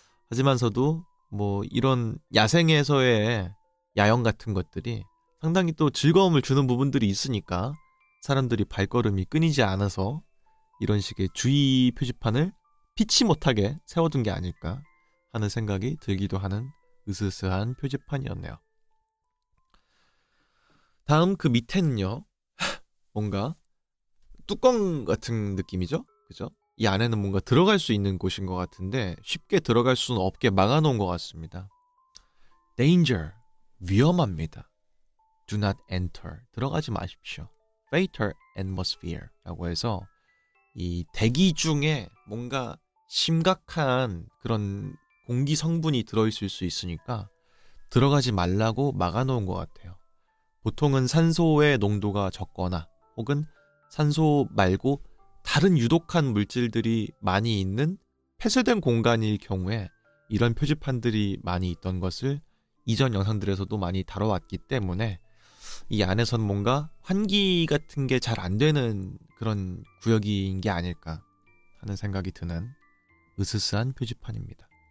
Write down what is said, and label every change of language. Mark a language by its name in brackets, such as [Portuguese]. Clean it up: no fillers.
[Korean] 하지만서도 뭐 이런 야생에서의 야영 같은 것들이 상당히 또 즐거움을 주는 부분들이 있으니까 사람들이 발걸음이 끊이지 않아서 이런 식의 주의 표지판을 피치 못하게 세워둔 게 아닐까 하는 생각이 들기도 하는 으스스한 표지판이었네요. 다음 그 밑에는요, 뭔가 뚜껑 같은 느낌이죠? 그죠? 이 안에는 뭔가 들어갈 수 있는 곳인 것 같은데 쉽게 들어갈 수는 없게 막아놓은 것 같습니다. [English] Danger, [Korean] 위험합니다. [English] Do not enter, [Korean] 들어가지 마십시오. [English] Fatal atmosphere [Korean] 라고 해서 이 대기 중에 뭔가 심각한 그런 공기 성분이 들어있을 수 있으니까 들어가지 말라고 막아놓은 것 같아요. 보통은 산소의 농도가 적거나 혹은 산소 말고 다른 유독한 물질들이 많이 있는 폐쇄된 공간일 경우에 이런 표지판들이 많이 있던 것을 이전 영상들에서도 많이 다뤄왔기 때문에 이 안에선 뭔가 환기 같은 게 잘 안 되는 그런 구역인 게 아닐까 하는 생각이 드는 으스스한 표지판입니다.